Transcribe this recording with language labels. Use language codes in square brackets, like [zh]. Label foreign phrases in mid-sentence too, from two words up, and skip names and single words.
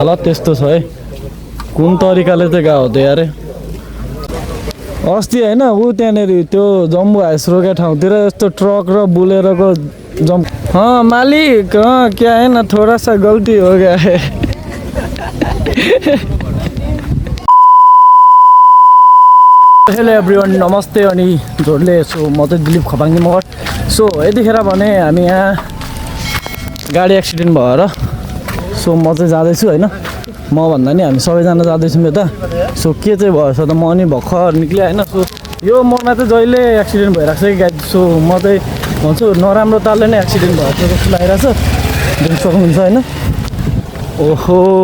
[ne] हालत त्यस्तो छ है कुन तरिकाले चाहिँ गएको थियो यार अस्ति होइन ऊ त्यहाँनिर त्यो जम्बू हाइस रोकेको ठाउँतिर यस्तो ट्रक र बुलेरोको मालिक [hi] क्या है ना थोड़ा सा गल्ती हो गया है [en] hello everyone [ne] नमस्ते अनि जोडले सो म चाहिँ दिलीप खपाङ्गी मगर सो यतिखेर भने हामी यहाँ गाडी एक्सिडेन्ट भएर सो म चाहिँ जाँदैछु होइन म भन्दा नि हामी सबैजना जाँदैछौँ यता सो के चाहिँ भएछ त म अनि भर्खर निक्लेँ होइन सो यो मोडमा चाहिँ जहिले एक्सिडेन्ट भइरहेको छ कि गाडी सो म चाहिँ भन्छु नराम्रो तालले नै एक्सिडेन्ट भएको छ जस्तो लागिरहेछ देख्न सक्नुहुन्छ होइन ओहो